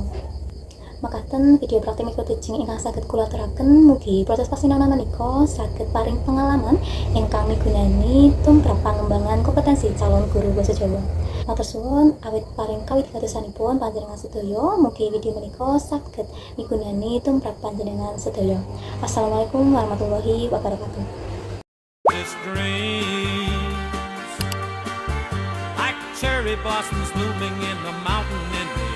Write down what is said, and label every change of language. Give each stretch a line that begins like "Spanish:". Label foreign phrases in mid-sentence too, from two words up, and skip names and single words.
Javanese: Makaten video praktik mikroteaching ingkang saged kula aturaken, mugi proses pasinaonan menika saged paring pengalaman ingkang migunani tumrap pangembangan kompetensi calon guru basa Jawa. Matur suwun awit paring kawigatosanipun panjenengan sedaya, mugi video menika saged migunani tumrap panjenengan sedaya.
Arabic: السلام عليكم ورحمة الله وبركاته.
English: This dreams like cherry blossoms blooming in the mountain in